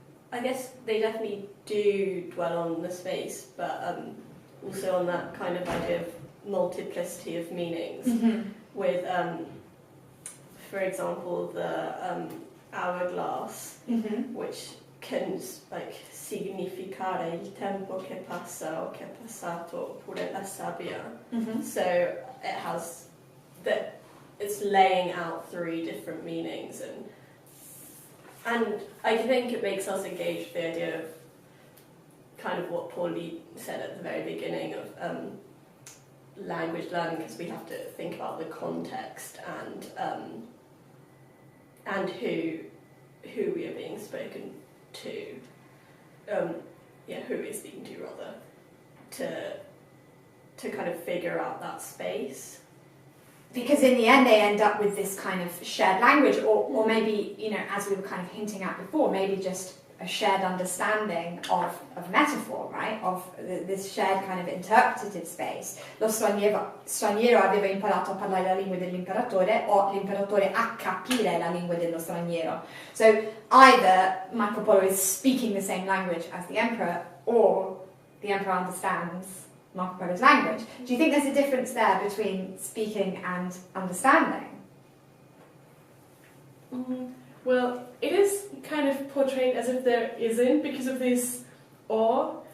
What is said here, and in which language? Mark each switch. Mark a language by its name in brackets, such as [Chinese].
[English] I guess they definitely do dwell on the space, but also on that kind of idea of multiplicity of meanings. with, for example, the hourglass, which can like [Italian] significare il tempo che passa o che è passato, oppure la sabbia. [English] So it has that. It's laying out 3 different meanings, and I think it makes us engage with the idea of kind of what Pauline said at the very beginning of language learning, because we have to think about the context and who we are being spoken to, who we're speaking to rather, to kind of figure out that space. Because in the end they end up with this kind of shared language, or maybe, as we were kind of hinting at before, maybe just a shared understanding of metaphor, right? Of this shared kind of interpretative space. [Italian] Lo straniero aveva imparato a parlare la lingua dell'imperatore, o l'imperatore a capire la lingua dello straniero. [English] So either Marco Polo is speaking the same language as the emperor, or the emperor understands Marco Polo's language. Do you think there's a difference there between speaking and understanding? Well, it is kind of portrayed as if there isn't, because of this or.